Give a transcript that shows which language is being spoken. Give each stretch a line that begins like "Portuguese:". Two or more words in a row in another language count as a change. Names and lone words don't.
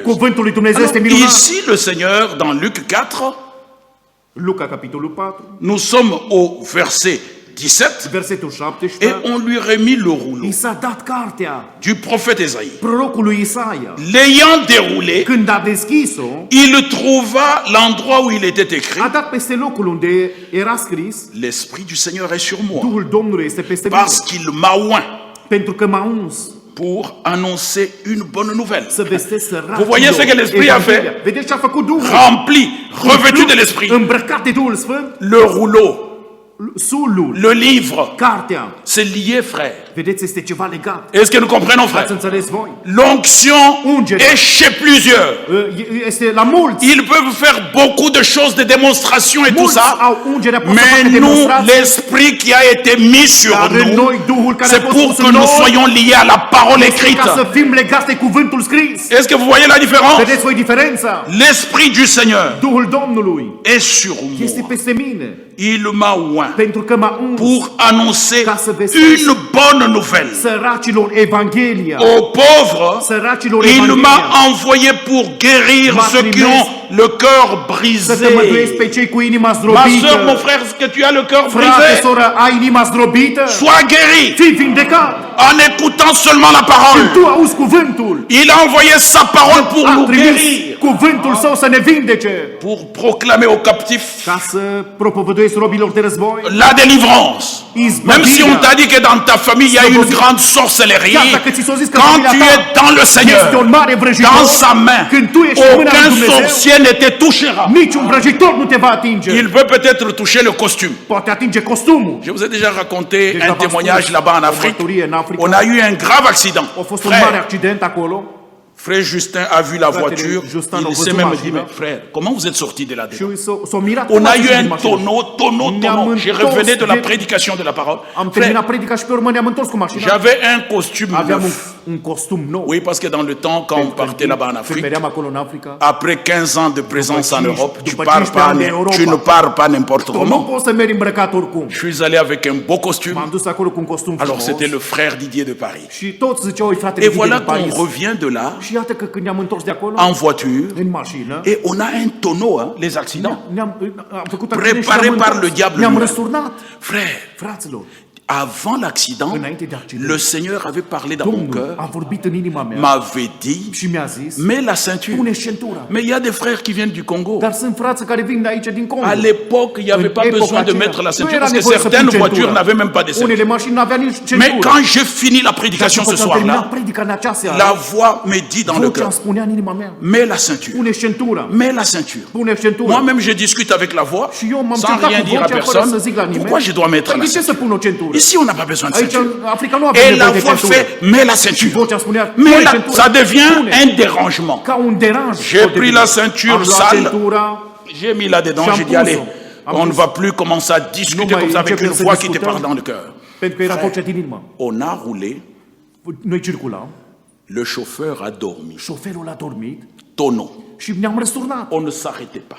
French: Alors, ici, le Seigneur, dans Luc 4,
Romanian: Luca, capitolul 4,
French: nous sommes au verset 17,
Romanian: versetul
French: et 17, on lui remet le rouleau
Romanian: i s-a dat cartea
French: du prophète Esaïe.
Romanian: prorocului Isaia.
French: L'ayant déroulé,
Romanian: Când a deschis-o,
French: il trouva l'endroit où il était écrit:
Romanian: a dat peste locul unde era scris,
French: l'Esprit du Seigneur est sur moi,
Romanian: Duhul Domnului este peste mine,
French: parce qu'il m'a oint
Romanian: pentru că m-a uns
French: pour annoncer une bonne nouvelle.
Romanian: să vestesc săracilor.
French: Vous voyez ce que l'Esprit a fait?
Romanian: Vedeți ce a făcut Duhul?
French: Rempli, revêtu de l'Esprit.
Romanian: Îmbrăcat de Duhul Sfânt,
French: Le rouleau,
Romanian: sulul,
French: le livre,
Romanian: cartea.
French: c'est lié, frère.
Romanian: Vedeți, este ceva legat.
French: Est-ce que nous comprenons,
Romanian: Ați
French: frère?
Romanian: înțeles voi?
French: L'onction est chez plusieurs.
Romanian: Este la mulți.
French: Ils peuvent faire beaucoup de choses, de démonstrations et tout
Romanian: Mulți
French: ça.
Romanian: au ungerea, pot să
French: Mais
Romanian: facă
French: nous,
Romanian: demonstrații.
French: l'Esprit qui a été mis sur
Romanian: Dar în
French: nous,
Romanian: noi Duhul care
French: c'est
Romanian: a fost
French: pour
Romanian: pus
French: que
Romanian: în
French: nous
Romanian: noi,
French: soyons liés à la parole écrite.
Romanian: ca să fim legați de cuvântul scris.
French: Est-ce que vous voyez la différence?
Romanian: Vedeți voi diferența?
French: L'Esprit du Seigneur
Romanian: Duhul Domnului
French: est sur
Romanian: este
French: moi.
Romanian: peste mine,
French: Il m'a oint
Romanian: pentru că m-a uns
French: pour annoncer
Romanian: ca să vestesc
French: une bonne nouvelle.
Romanian: săracilor Evanghelia.
French: Aux pauvres,
Romanian: Săracilor
French: il
Romanian: Evanghelia.
French: m'a envoyé pour guérir
Romanian: M-a
French: ceux qui
Romanian: trimis
French: ont le cœur
Romanian: Să tămăduiesc
French: brisé.
Romanian: pe cei cu inima
French: Ma soeur,
Romanian: zdrobită.
French: mon frère, est-ce que tu as le cœur
Romanian: Frate,
French: brisé?
Romanian: soră, ai inima zdrobită?
French: Sois guéri
Romanian: Fii vindecat.
French: en écoutant seulement la parole.
Romanian: Tu auzi cuvântul.
French: Il a envoyé sa parole pour
Romanian: A
French: nous
Romanian: trimis
French: guérir,
Romanian: cuvântul său să ne vindece.
French: pour proclamer aux captifs
Romanian: Ca să propovăduiesc robilor de război.
French: la délivrance. Même si on t'a dit que dans ta famille il y a une grande sorcellerie,
Romanian: Chiar dacă ți s-a zis că
French: quand
Romanian: familia
French: tu
Romanian: ta
French: es dans le Seigneur,
Romanian: este un mare vrăjitor,
French: dans sa main,
Romanian: când tu ești în mâna lui
French: aucun
Romanian: Dumnezeu,
French: sorcier ne te touchera.
Romanian: niciun vrăjitor nu te va atinge.
French: Il peut peut-être toucher le costume.
Romanian: Poate atinge costumul.
French: Je vous ai déjà raconté
Romanian: Deja
French: un
Romanian: v-am
French: témoignage
Romanian: spus
French: là-bas en
Romanian: o
French: Afrique.
Romanian: mărturie în Africa.
French: On a eu un grave accident.
Romanian: A fost un mare
French: Frère,
Romanian: accident acolo
French: frère Justin a vu la voiture.
Romanian: Justin a
French: Il
Romanian: văzut
French: s'est même dit,
Romanian: mașina.
French: mais frère, comment vous êtes sorti de là
Romanian: și
French: dedans?
Romanian: s-a mirat.
French: On
Romanian: cum
French: a
Romanian: ați
French: eu
Romanian: ieșit din
French: un
Romanian: mașină.
French: tonneau.
Romanian: Ne-am
French: Je
Romanian: întors
French: revenais de la
Romanian: de-
French: prédication de la parole.
Romanian: Am
French: Frère,
Romanian: terminat predica și pe urmă ne-am întors cu mașina.
French: j'avais un costume
Romanian: Aveam
French: neuf.
Romanian: un costum nou.
French: Oui, parce que dans le temps, quand on partait là-bas en
Romanian: Când
French: Afrique,
Romanian: meream acolo în Africa,
French: après 15 ans de présence en
Romanian: După
French: Europe, tu 15 pars pas,
Romanian: ani în Europa.
French: tu ne pars pas n'importe
Romanian: tu nu
French: comment.
Romanian: poți să mergi îmbrăcat oricum.
French: Je suis allé avec un beau costume.
Romanian: M-am dus acolo cu un costum
French: Alors
Romanian: frumos.
French: c'était le frère Didier de Paris.
Romanian: Și toți ziceau, "Oi, fratele
French: Et Didier voilà
Romanian: din
French: qu'on Paris." revient de là
Romanian: Și iată că când ne-am întors de acolo,
French: en voiture
Romanian: în mașină,
French: et on a un tonneau, hein, les accidents.
Romanian: am făcut accident și
French: Préparé
Romanian: ne-am
French: par
Romanian: întors.
French: le diable
Romanian: Ne-am
French: lui-même.
Romanian: răsturnat.
French: Frère,
Romanian: Fraților,
French: avant l'accident,
Romanian: înainte de accident,
French: le Seigneur avait parlé dans mon
Romanian: Domnul
French: cœur,
Romanian: a vorbit în inima mea
French: m'avait dit,
Romanian: și mi-a zis,
French: mets la ceinture.
Romanian: pune-și centura.
French: Mais il y a des frères qui viennent du Congo.
Romanian: Dar sunt frați care vin de aici din Congo.
French: À l'époque, il n'y avait pas
Romanian: În epoca
French: besoin de
Romanian: aceea,
French: mettre la
Romanian: nu
French: ceinture
Romanian: era
French: parce que
Romanian: nevoie să pui
French: certaines
Romanian: centura.
French: voitures n'avaient même pas de ceinture.
Romanian: Unele mașini nu avea nici
French: Mais
Romanian: centură.
French: quand j'ai fini la prédication ce
Romanian: Dar după ce am terminat
French: soir-là,
Romanian: predica în acea seară,
French: la voix me dit dans le
Romanian: vocea îmi
French: cœur,
Romanian: spunea în inima mea,
French: mets la ceinture.
Romanian: pune-și centura.
French: Mets la ceinture.
Romanian: Pune-și centura.
French: Moi-même, je discute avec la voix,
Romanian: Și eu m-am
French: sans
Romanian: certat
French: rien
Romanian: cu
French: dire à
Romanian: vocea fără să
French: personne.
Romanian: zic la nimeni.
French: Pourquoi je dois mettre
Romanian: Păi
French: la
Romanian: de ce să
French: ceinture?
Romanian: pun o centură?
French: Ici, on n'a pas besoin de
Romanian: Aici
French: ceinture.
Romanian: în Africa nu avem
French: Et
Romanian: nevoie
French: la
Romanian: de
French: voix
Romanian: centură.
French: fait, mets la
Romanian: Și
French: ceinture.
Romanian: vocea spunea,
French: Mais
Romanian: pune
French: là,
Romanian: centura.
French: ça devient
Romanian: Pune.
French: un dérangement.
Romanian: Ca un deranj.
French: J'ai pris la ceinture
Romanian: Am luat
French: sale.
Romanian: centura,
French: J'ai mis là-dedans,
Romanian: Și am
French: j'ai dit, allez,
Romanian: pus-o. Am
French: on ne
Romanian: pus-o.
French: va plus commencer à discuter
Romanian: mai
French: comme ça avec
Romanian: începem
French: une
Romanian: să
French: voix qui te
Romanian: discutăm.
French: parle dans le cœur.
Romanian: pentru că era vocea din inimă.
French: On a roulé,
Romanian: Noi circulam,
French: le chauffeur a dormi.
Romanian: șoferul a dormit
French: Tonneau.
Romanian: și ne-am răsturnat.
French: On ne s'arrêtait pas.